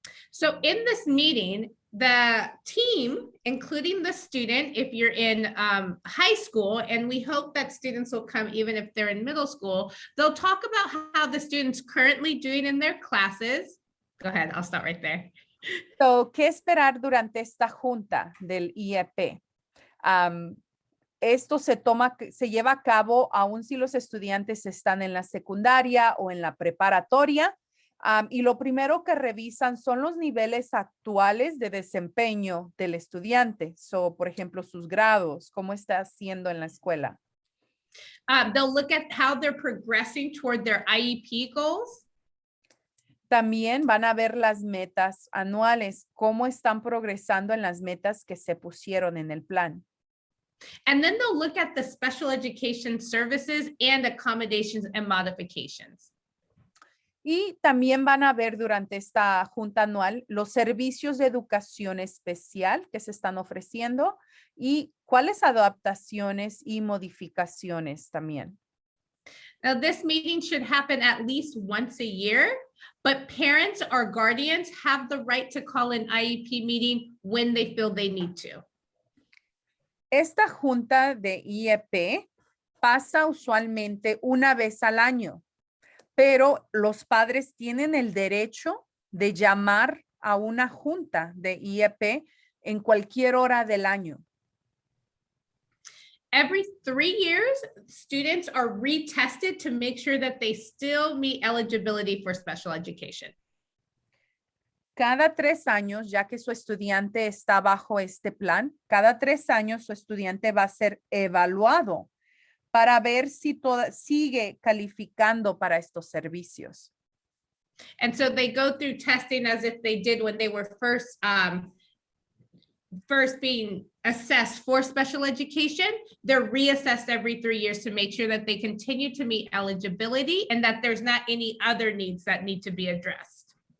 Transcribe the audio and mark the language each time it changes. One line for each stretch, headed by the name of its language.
English: So in this meeting, the team, including the student, if you're in high school, and we hope that students will come even if they're in middle school, they'll talk about how the student's currently doing in their classes. Go ahead, I'll stop right there.
Spanish: So, ¿qué esperar durante esta junta del IEP? Esto se lleva a cabo aun si los estudiantes están en la secundaria o en la preparatoria. Y lo primero que revisan son los niveles actuales de desempeño del estudiante. So, por ejemplo, sus grados, cómo está haciendo en la escuela.
English: They'll look at how they're progressing toward their IEP goals.
Spanish: También van a ver las metas anuales, cómo están progresando en las metas que se pusieron en el plan.
English: And then they'll look at the special education services and accommodations and modifications.
Spanish: Y también van a ver durante esta junta anual los servicios de educación especial que se están ofreciendo y cuáles adaptaciones y modificaciones también.
English: Now, this meeting should happen at least once a year, but parents or guardians have the right to call an IEP meeting when they feel they need to.
Spanish: Esta junta de IEP pasa usualmente una vez al año, pero los padres tienen el derecho de llamar a una junta de IEP en cualquier hora del año.
English: Every 3 years, students are retested to make sure that they still meet eligibility for special education.
Spanish: Cada 3 años, ya que su estudiante está bajo este plan, cada 3 años su estudiante va a ser evaluado para ver si sigue calificando para estos servicios.
English: And so they go through testing as if they did when they were first being assessed for special education. They're reassessed every 3 years to make sure that they continue to meet eligibility and that there's not any other needs that need to be addressed.